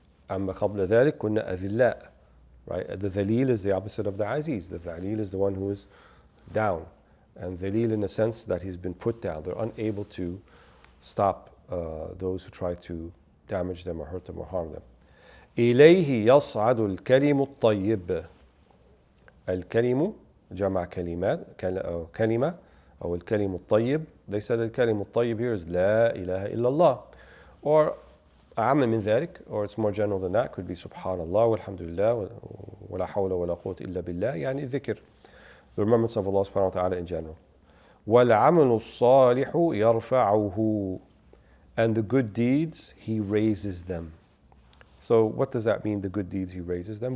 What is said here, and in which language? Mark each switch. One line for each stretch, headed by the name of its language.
Arabic: أما قبل ذلك كنا أذلاء.
English: Right? The dhalil is the opposite of the aziz. The dhalil is the one who is down. And dhalil in the sense that he's been put down. They're unable to stop those who try to damage them or hurt them or harm them.
Arabic: إليه يصعد الكلم الطيب. الكلم جمع كلمات كلمة أو الكلم الطيب.
English: They said
Arabic: الكلم الطيب
English: here is
Arabic: لا إله إلا الله.
English: Or
Arabic: أعم من ذلك,
English: or it's more general than that, could be
Arabic: سبحان الله والحمد لله ولا حول ولا قوة إلا بالله, يعني ذكر,
English: the remembrance of Allah subhanahu wa ta'ala in general.
Arabic: والعمل الصالح يرفعه.
English: And the good deeds, He raises them. So what does that mean, the good deeds He raises them?